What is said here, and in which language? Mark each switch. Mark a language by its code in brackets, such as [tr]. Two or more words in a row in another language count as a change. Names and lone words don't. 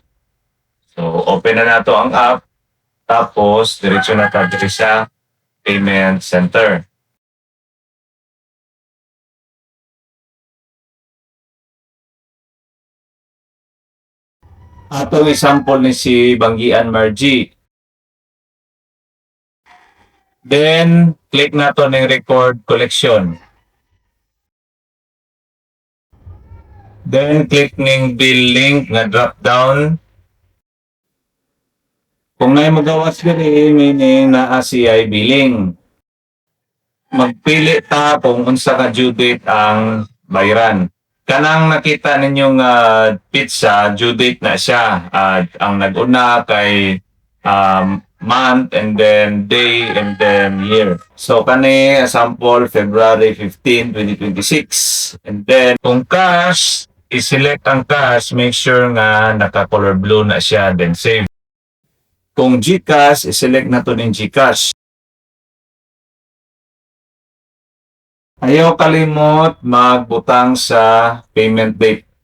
[ceb] So, open na nato ang app, tapos diretso na ta diri sa [en] payment center. [ceb] Atong example ni si Banggian Margie. Then, click nato ng [en] record collection. [ceb] Then, click ng [en] bill link [ceb] na drop down. Kung may magawas diri, meaning naa [en] CI billing. [ceb] Magpili ta kung unsa ka due date ang bayaran. Kanang nakita ninyong pizza, due date na siya. Ang nag-una kay [en] month and then day and then year. [ceb] So kani sample February 15, 2026. [en] And then [ceb] kung cash, i-select ang cash, [en] make sure [ceb] nga naka- [en] color blue [ceb] na siya, [en] then save. [ceb] Kung GCash, i-select na to ng GCash. Ayaw kalimot magbutang sa [en] payment date.